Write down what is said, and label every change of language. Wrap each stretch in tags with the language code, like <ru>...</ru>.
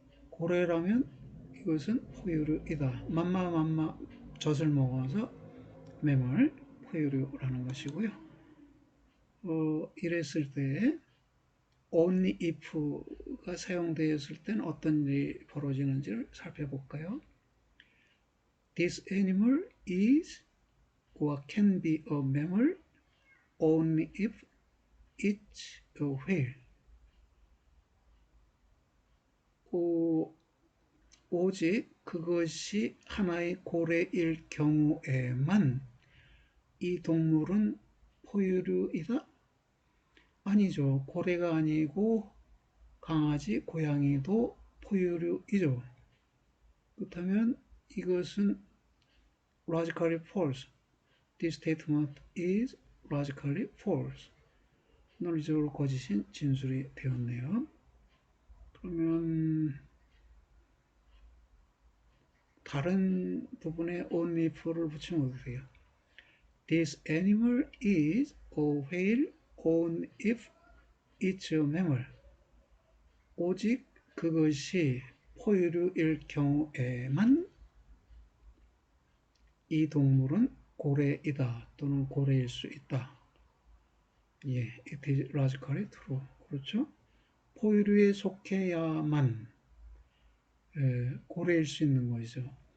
<ko>고래라면 이것은 포유류이다. 맘마 젖을 먹어서 매물, 포유류라는 것이고요. 이랬을 때 only if가 사용되었을 때는 어떤 일이 벌어지는지를 살펴볼까요?</ko> <en>This animal is or can be a mammal only if it's a whale.</en> <ko>오직 그것이 하나의 고래일 경우에만 이 동물은 포유류이다? 아니죠. 고래가 아니고 강아지, 고양이도 포유류이죠. 그렇다면 이것은</ko> <en>logically false. This statement is logically false.</en> <ko>논리적으로 거짓인 진술이 되었네요. 그러면 다른 부분에 only if를 붙이면 어떻게 돼요?</ko> <en>This animal is a whale only if it's a mammal.</en> <ko>오직 그것이 포유류일 경우에만 이 동물은 고래이다 또는 고래일 수 있다.</ko> <en>예, it is logically true.</en> <ko>그렇죠? 포유류에 속해야만 고래일 수 있는 것이죠.</ko>